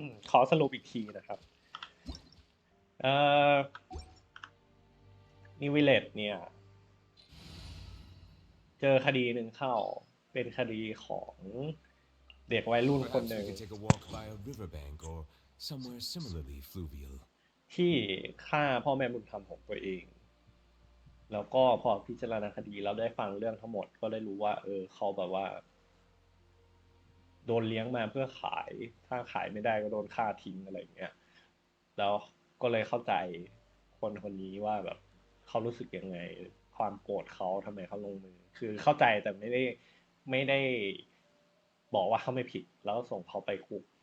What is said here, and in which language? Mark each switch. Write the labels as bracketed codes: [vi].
[th] ขอสรุปอีกทีนะครับนิววิลเลจเนี่ยเจอคดีหนึ่งเข้าเป็นคดีของเด็กวัยรุ่นคนหนึ่ง [en] Perhaps we could take a walk by a riverbank or somewhere similarly fluvial. [th] ที่ฆ่าพ่อแม่บุญธรรมของตัวเอง แล้วก็พอพิจารณาคดีเราได้ฟังเรื่องทั้งหมดก็ได้รู้ว่าเขาแบบว่าโดนเลี้ยงมาเพื่อขายถ้าขายไม่ได้ก็โดนฆ่าทิ้งอะไรอย่างเงี้ยแล้วก็เลยเข้าใจคนนี้ว่าแบบเขารู้สึกยังไงความโกรธเขาทำไมเขาลงมือคือเข้าใจแต่ไม่ได้บอกว่าเขาไม่ผิดแล้วส่งเขาไปคุก